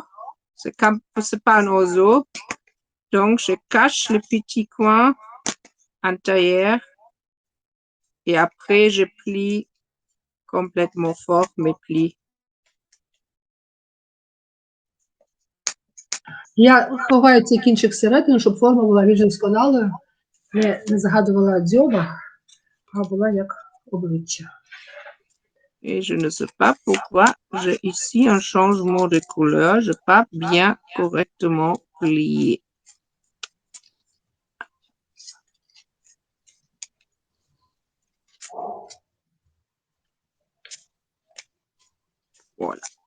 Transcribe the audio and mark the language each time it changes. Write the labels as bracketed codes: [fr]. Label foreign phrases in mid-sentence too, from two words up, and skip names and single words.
[fr] C'est pas un oiseau. Donc, je cache le petit coin intérieur. Et après, je plie complètement fort mes plis. [uk] Я ховаю цей кінчик всередину, щоб форма була більш досконалою, не загадувала дзьоба, а була як обличчя. [fr] Et je ne sais pas pourquoi j'ai ici un changement de couleur. Je n'ai pas bien correctement plié. Voilà.